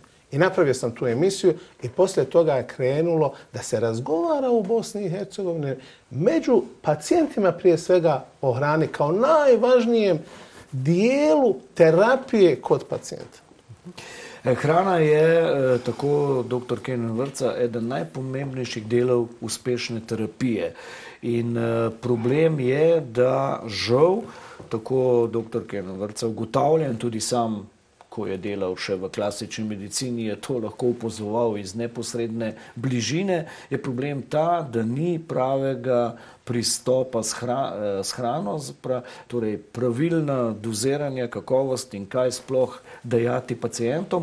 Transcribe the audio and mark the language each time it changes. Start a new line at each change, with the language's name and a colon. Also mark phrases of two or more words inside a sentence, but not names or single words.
Bosnian: I napravio sam tu emisiju i poslije toga je krenulo da se razgovara u Bosni i Hercegovini među pacijentima prije svega o hrani kao najvažnijem dijelu terapije kod pacijenta.
Slovenian: Hrana je, tako dr. Kenan Vrca, eden najpomembnejših delov uspešne terapije. In problem je, da žal, tako dr. Kenan Vrca ugotavlja in tudi sam, ko je delal še v klasični medicini, je to lahko upozoval iz neposredne bližine, je problem ta, da ni pravega pristopa s hrano, torej pravilna doziranja, kakovost in kaj sploh dajati pacientom.